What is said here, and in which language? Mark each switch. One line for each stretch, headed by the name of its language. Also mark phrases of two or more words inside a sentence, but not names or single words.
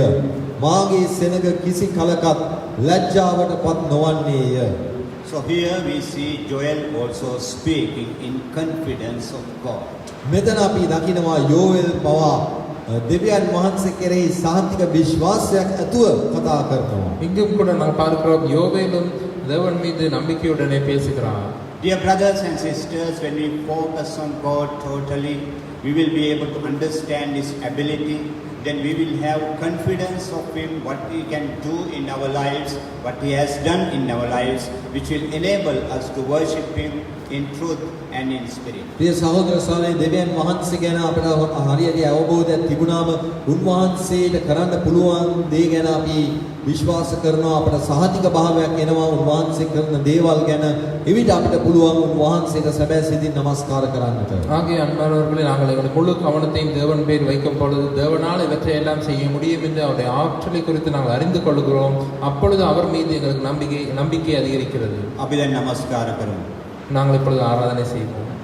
Sinhala: මාගේ සෙනග කිසි කලකත් ලැජ්ජාවට පත් නොවන්නේය.
English: So here we see Joel also speaking in confidence of God.
Sinhala: මෙතන අපි දකිනවා යෝවෙල් පවා දෙවියන් වහන්සේ කෙරෙහි සාන්තික විශ්වාසයක් ඇතුව කතා කරනවා.
Tamil: இங்கும் கூட நாம் பார்க்கிறோம் யோவேலும் தேவன் மீது நம்பிக்கையுடனே பேசுகிறார்.
English: Dear brothers and sisters, when we focus on God totally, we will be able to understand His ability. Then we will have confidence of Him, what He can do in our lives, what He has done in our lives, which will enable us to worship Him in truth and in spirit.
Sinhala: ප්‍රිය සහෝදර සහෝදරයනි දෙවියන් වහන්සේ ගැන අපට හරියට අවබෝධයක් තිබුණාම උන්වහන්සේට කරන්න පුළුවන් දේ ගැන අපි විශ්වාස කරනවා අපට සහතික භාවයක් එනවා උන්වහන්සේ කරන දේවල් ගැන එවිට අපිට පුළුවන් උන්වහන්සේට සැබෑ සිතින් නමස්කාර කරන්නට.
Tamil: ஆகிய அன்பானவர்களே நாங்கள் எங்களுடைய முழு கவனத்தையும் தேவன் பேர் வைக்கும் பொழுது தேவனால் இவற்றை எல்லாம் செய்ய முடியும் என்று அவருடைய ஆற்றலை குறித்து நாங்கள் அறிந்து கொள்கிறோம். அப்பொழுது அவர் மீது எங்களுக்கு நம்பிக்கை அதிகரிக்கிறது.
Sinhala: අපි දැන් නමස්කාර කරමු.
Tamil: நாங்கள் இப்பொழுது ஆராதனை செய்வோம்.